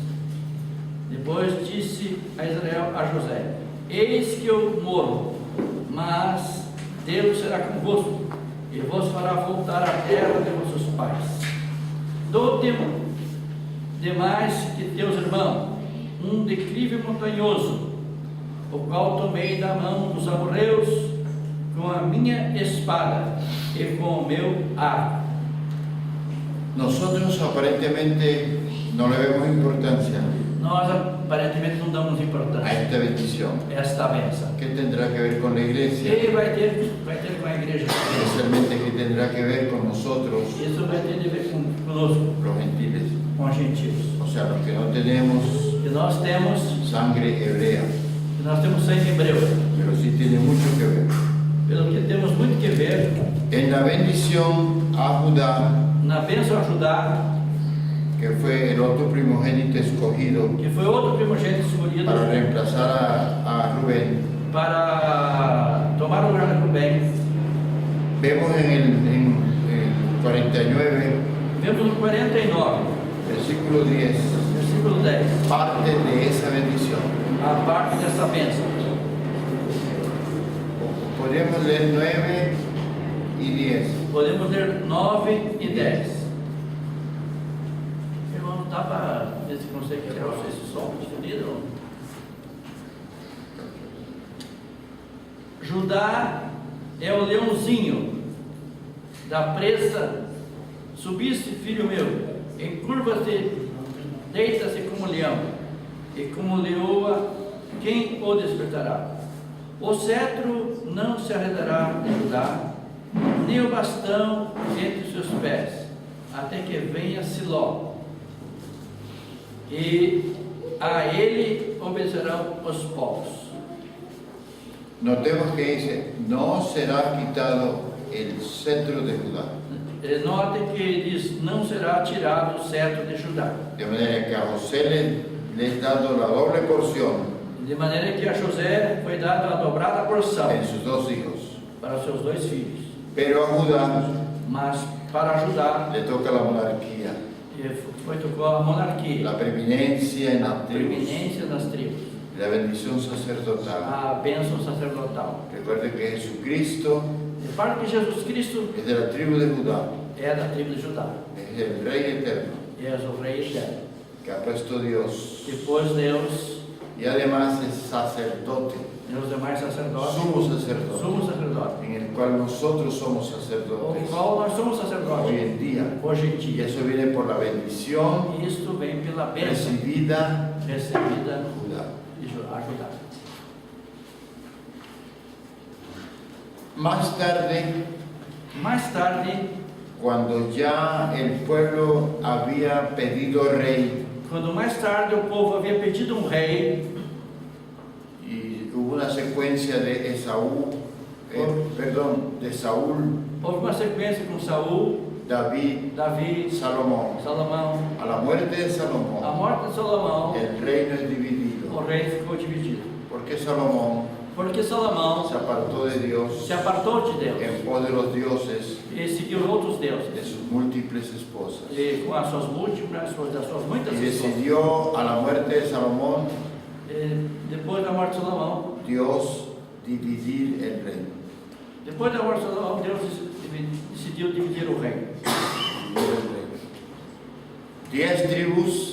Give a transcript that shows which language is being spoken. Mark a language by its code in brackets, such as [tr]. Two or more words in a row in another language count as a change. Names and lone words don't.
[pt] Depois disse a Israel, a José: Eis que eu morro, mas Deus será convosco, e vos fará voltar à terra de vossos pais. Dou-te demais que teus irmãos, um declive montanhoso, o qual tomei da mão dos amorreus com a minha espada e com o meu arco. [es] Nosotros aparentemente no le vemos importancia [pt] Nós aparentemente não damos a importância [es] esta bendición. [pt] a esta bênção. [es] ¿Qué tendrá que ver con la iglesia? [pt] E vai ter com a igreja. [es] Especialmente, ¿qué tendrá que ver con nosotros, [pt] Isso vai ter a ver conosco, [es] los gentiles? [pt] com os gentios. [es] O sea, los que no tenemos [pt] Que nós temos [es] sangre hebrea, [pt] sangue hebreu. [es] pero sí tiene mucho que ver. [pt] Pelo que temos muito que ver [es] En la bendición a Judá, [pt] na bênção a Judá, [es] que fue el otro primogénito escogido [pt] que foi outro primogênito escolhido [es] para reemplazar a Rubén, [pt] para tomar o lugar de Rubén. [es] vemos en el 49, [pt] Vemos no 49, [es] versículo 10, [pt] versículo 10, [es] parte de esa bendición. [pt] a parte dessa bênção. [es] Podemos leer 9 y 10. [pt] Podemos ler 9 e 10. Irmão, dá para ver se consegue tirar esse som escolhido? Judá é o leãozinho da presa. Subiste, filho meu, encurva-te, deita-se como leão, e como leoa, quem o despertará? O cetro não se arredará de Judá, nem o bastão entre os seus pés, até que venha Siló. E a ele obedecerão os povos. [es] Notemos que dice, no será quitado el cetro de Judá. [pt] Notem que diz, não será tirado o cetro de Judá. [es] De manera que a José le es dado la doble porción [pt] De maneira que a José foi dada a dobrada porção [es] en sus dos hijos. [pt] para os seus dois filhos. [es] Pero a Judá [pt] Mas para Judá [es] le toca la monarquía, [pt] foi tocou a monarquia, [es] la preeminencia en [pt] a [es] las tribus, [pt] preeminência das tribos, [es] la bendición sacerdotal. [pt] a bênção sacerdotal. [es] Recuerde que Jesucristo [pt] De parte que Jesus Cristo [es] es de la tribu de Judá, [pt] é da tribo de Judá, [es] es el Rey eterno [pt] é o rei eterno. [es] que ha puesto Dios [pt] Depois Deus [es] y además es sacerdote, [pt] e os demais sacerdotes, [es] sumo sacerdote, [pt] sumo sacerdote, [es] en el cual nosotros somos [pt] o [es] sacerdotes [pt] qual nós somos [es] hoy [pt] sacerdotes [es] en día. [pt] hoje em [es] Y [pt] dia. [es] eso viene por la bendición [pt] E isto vem pela bênção [es] recibida [pt] recebida [es] en Judá. [pt] de Judá. [es] Más tarde, [pt] Mais tarde, [es] cuando ya el pueblo había pedido rey [pt] quando mais tarde o povo havia pedido um rei, [es] y hubo una secuencia de Esaú, de Saúl, [pt] houve uma sequência com Saul, [es] David, [pt] Davi, [es] Salomón. [pt] Salomão. [es] A la muerte de [pt] A [es] Salomón, [pt] morte de Salomão, [es] el reino es [pt] o [es] dividido, [pt] reino ficou dividido. [es] porque Salomón [pt] Porque Salomão [es] se apartó de Dios [pt] se apartou de Deus [es] en pos de los dioses [pt] e seguiu outros de deuses, [es] sus múltiples esposas. [pt] e com as suas múltiplas, das suas muitas [es] Y [pt] esposas. [es] decidió a la muerte de Salomón [pt] Depois da morte de Salomão, [es] Dios dividir el reino. [pt] depois da morte de Salomão, Deus decidiu dividir o reino. [es] 10 tribus